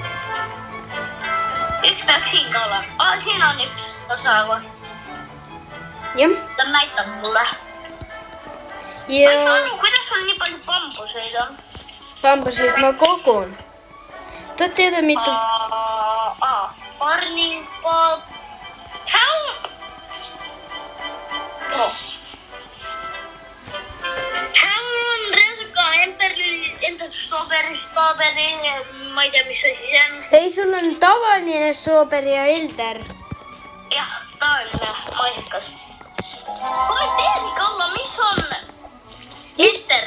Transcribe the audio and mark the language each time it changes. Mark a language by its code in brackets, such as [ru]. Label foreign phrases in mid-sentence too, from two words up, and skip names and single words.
[et] Üks peaks siin ka olema. Siin on üks salakohad. Jah. Ta näitab mulle. Ma ei saa aru, kuidas sul nii palju bambuseid on? Bambuseid ma kogun. Tahad teada mitu? [en] Farming pod. How? [et] How on reaalselt ka enda strawberry, ma ei tea, mis asi see on. Ei, sul on tavaline strawberry ja elder. Jah, tavaline maasikas. Kommenteerige alla, mis on Mr.